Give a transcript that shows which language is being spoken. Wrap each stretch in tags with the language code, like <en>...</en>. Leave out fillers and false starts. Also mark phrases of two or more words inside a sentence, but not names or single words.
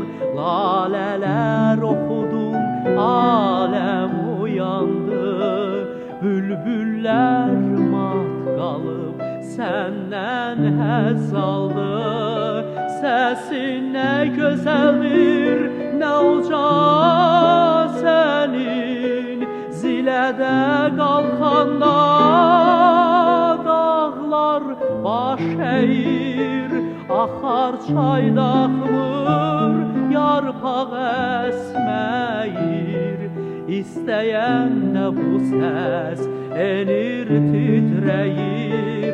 <tr>Laleler okudun, alem uyandı. Bülbüller mat kalıp senden həzz aldı. Sesin ne güzeldir, ne uca senin.</tr> <az>Zilədə qalxanda dağlar baş əyir. Axar çayda axmır, yarpaq əsməyir. İstəyən də bu səs enir, titrəyir.</az>